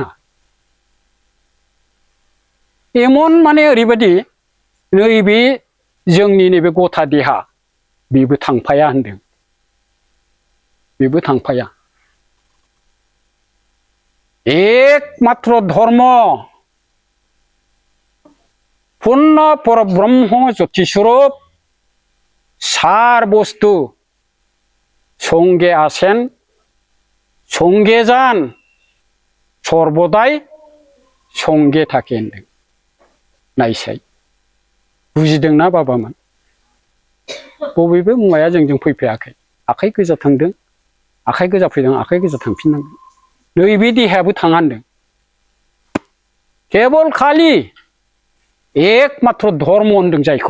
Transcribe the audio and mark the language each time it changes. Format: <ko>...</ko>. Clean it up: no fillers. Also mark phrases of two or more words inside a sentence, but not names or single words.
<brx>एमन माने ओरैबायदि, नैबे जोंनि नैबे गथा देहा बेबो थांफाया होनदों। बेबो थांफाया।</brx> <bn>একমাত্র ধর্ম পূর্ণ পরব্রহ্ম জ্যোতিস্বরূপ সার বস্তু সঙ্গে আসেন সঙ্গে যান সর্বদায় সঙ্গে থাকে होनदों।</bn> <brx>नायसाय बुजिदोंना बाबामोन? बबेबो मुवाया जोंजों फैफायाखै। आखाइ गोजा थांदों, आखाइ गोजा फैदों, आखाइ गोजा थांफिननांगोन। नैबे देहायाबो थाङा होनदों। केबल खालि एकमात्र धर्म होनदों जायखौ।</brx>